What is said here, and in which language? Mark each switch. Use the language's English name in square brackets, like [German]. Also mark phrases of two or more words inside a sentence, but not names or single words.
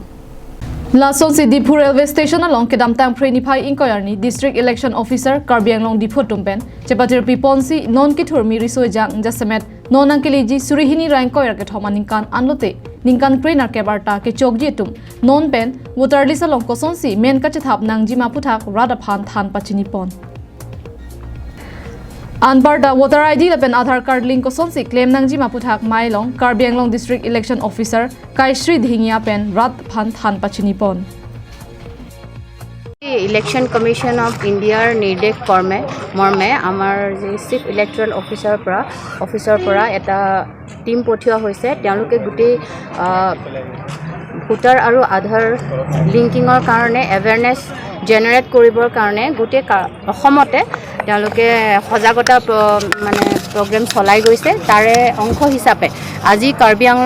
[Karbi] La Sonsi Dipu [English] Railway Station [Karbi] along Kedamtang Prenipai Inquiry [English] District Election Officer [Karbi] Karbi Anglong Dipu Tumpen Chepatir Piponsi non kitur miriso jang jasemet non ankeleji surihini rankoyer ke thoma ninkan anlote ninkan prenar ke barta ke chokji tum non pen [English] voter list [Karbi] along kosonsi men ka chethap nangji maputhak radaphan than pachini pon Anbarda [English] voter ID [Karbi] lapen [English] Aadhaar Card link [Karbi] kosonsi claim nangji maputhak mailong Karbi Anglong [English] District Election Officer [Karbi] Kaishri Dhingia pen rat phan than pachini pon [English] Election Commission of India [Assamese] নিৰ্দেশ মৰ্মে আমাৰ যে [English] Chief Electoral Officer [Assamese] পৰা এটা টিম পঠিওৱা হৈছে তেওঁলোকে গুটি ভোটাৰ আৰু আধাৰ লিংকিঙৰ কাৰণে [English] awareness generate [Assamese] কৰিবৰ কাৰণে গুটি অসমতে তেওঁলোকে সজাগতা মানে প্ৰগ্ৰাম চলাই গৈছে তাৰে অংশ হিচাপে আজি কাৰ্বি আংলং